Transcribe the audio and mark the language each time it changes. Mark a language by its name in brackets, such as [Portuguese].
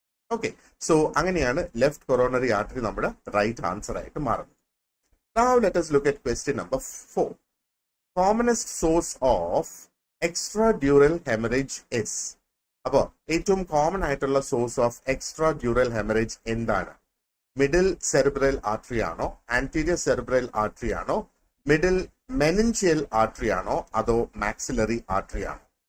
[Malayalam] Okay, so അങ്ങനെയാണ് left coronary artery നമ്മുടെ right answer ആയിട്ട് മാറുന്നത്. [English] Now let us look at question number 4. Commonest source of extradural hemorrhage is. [Malayalam] അപ്പോൾ ഏറ്റവും common ആയിട്ടുള്ള സോഴ്സ് ഓഫ് എക്സ്ട്രാഡ്യൂറൽ ഹെമറേജ് എന്താണ്? മിഡിൽ സെറിബ്രൽ ആർട്ടറി ആണോ, ആന്റീരിയർ സെറിബ്രൽ ആർട്ടറി ആണോ, മിഡിൽ മെനിഞ്ചിയൽ ആർട്ടറി ആണോ, അതോ മാക്സിലറി ആർട്ടറി ആണോ?